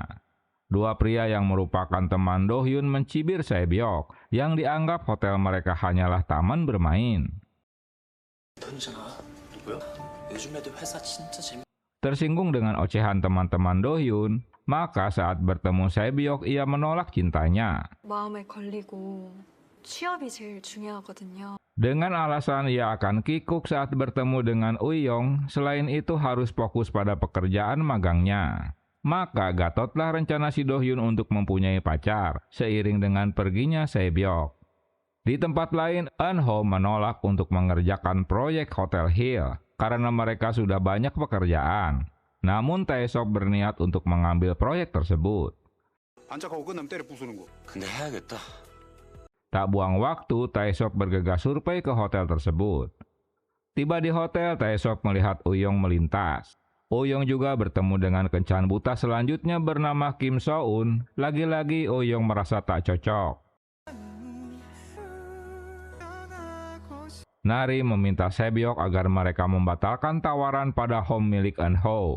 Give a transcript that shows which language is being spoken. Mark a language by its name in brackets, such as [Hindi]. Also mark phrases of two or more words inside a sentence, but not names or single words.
[Indonesian] Dua pria yang merupakan teman Do-hyun mencibir Sae-byok, yang dianggap hotel mereka hanyalah taman bermain. Tersinggung dengan ocehan teman-teman Do-hyun, maka saat bertemu Sae-byok ia menolak cintanya. [Korean] 마음에 걸리고 취업이 제일 중요하거든요. [Indonesian] Dengan alasan ia akan kikuk saat bertemu dengan Uyong, selain itu harus fokus pada pekerjaan magangnya. Maka gatotlah rencana si Do-hyun untuk mempunyai pacar, seiring dengan perginya Sae-byok. Di tempat lain, Eun-ho menolak untuk mengerjakan proyek Hotel Hill, karena mereka sudah banyak pekerjaan. Namun Taesop berniat untuk mengambil proyek tersebut. [Korean] 반짝하고 끝나면 때려 부수는 거. 근데 해야겠다. [Indonesian] Tak buang waktu, Taesop bergegas survei ke hotel tersebut. Tiba di hotel, Taesop melihat Uyong melintas. Uyong juga bertemu dengan kencan buta selanjutnya bernama Kim So-eun. Lagi-lagi Uyong merasa tak cocok. Nari meminta Sae-byok agar mereka membatalkan tawaran pada Home milik Eun-ho.